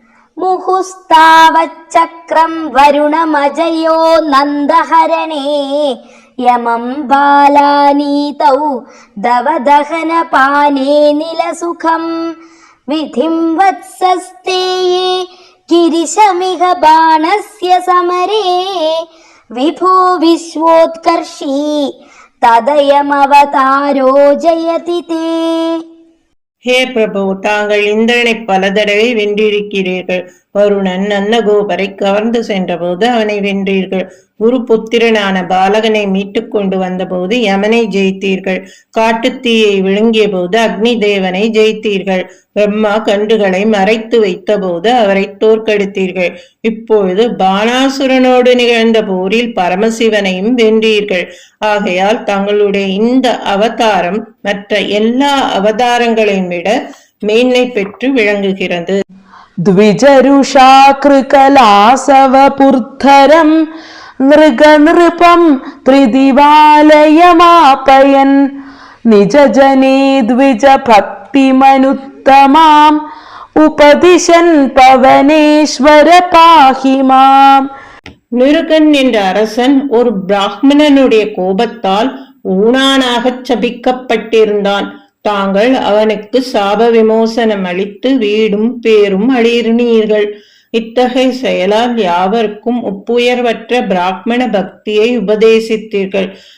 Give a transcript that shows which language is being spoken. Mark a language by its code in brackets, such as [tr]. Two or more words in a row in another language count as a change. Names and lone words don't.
[sa] मुहुस्तावच्चक्रं वरुणमजयो नन्दहरणे यमं बालानीतौ दवदहनपाने निलसुखं विधिं वत्सस्ते गिरिशमिह बाणस्य समरे विभो विश्वोत्कर्षी तदयमवतारो जयति ते. [ta] ஹே பிரபு, தாங்கள் இந்திரனை பல தடவை வென்றிருக்கிறீர்கள். வருணன் நந்தகோபரை கவர்ந்து சென்ற போது அவனை வென்றீர்கள். குரு புத்திரனான பாலகனை மீட்டு கொண்டு வந்த போது யமனை ஜெயித்தீர்கள். காட்டுத்தீயை விழுங்கிய போது அக்னி தேவனை ஜெயித்தீர்கள். பிரம்மா கன்றுகளை மறைத்து வைத்த போது அவரை தோற்கடித்தீர்கள். இப்பொழுது பானாசுரனோடு நிகழ்ந்த போரில் பரமசிவனையும் வென்றீர்கள். ஆகையால் தங்களுடைய இந்த அவதாரம் மற்ற எல்லா அவதாரங்களையும் விட மேன்மை பெற்று விளங்குகிறது. [sa] द्विजरुषाकृकलासवपुर्धरं नृगनृपं त्रिदिवालयमापयन् निजजने द्विजभक्तिमनुत्तमाम् उपदिशन् पवनेश्वर पाहि माम्. [ta] நிருகன் என்ற அரசன் ஒரு பிராமணனுடைய கோபத்தால் ஊனானாகச் சபிக்கப்பட்டிருந்தான். தாங்கள் அவனுக்கு சாப விமோசனம் அளித்து வீடும் பேரும் அளிர்னீர்கள். இத்தகைய செயலால் யாவருக்கும் ஒப்புயர்வற்ற பிராமண பக்தியை உபதேசித்தீர்கள்.